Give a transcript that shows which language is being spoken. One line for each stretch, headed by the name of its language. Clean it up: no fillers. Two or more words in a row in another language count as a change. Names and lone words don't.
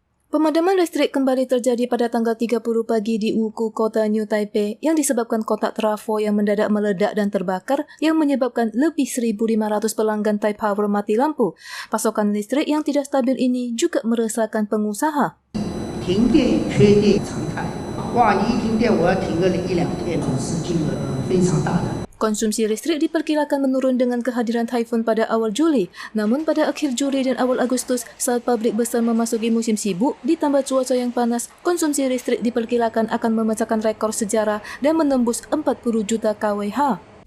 Indonesian: Pemadaman listrik kembali terjadi pada tanggal 30 pagi di Wuku, kota New Taipei yang disebabkan kotak trafo yang mendadak meledak dan terbakar yang menyebabkan lebih 1.500 pelanggan Taipower mati lampu. Pasokan listrik yang tidak stabil ini juga meresahkan pengusaha.
Chinese: 停电缺电常态，哇！你一停电，我要停个1-2天，损失金额非常大的。
Indonesian: Konsumsi listrik diperkirakan menurun dengan kehadiran taifun pada awal Juli. Namun pada akhir Juli dan awal Agustus, saat pabrik besar memasuki musim sibuk, ditambah cuaca yang panas, konsumsi listrik diperkirakan akan memecahkan rekor sejarah dan menembus 40 juta kWh.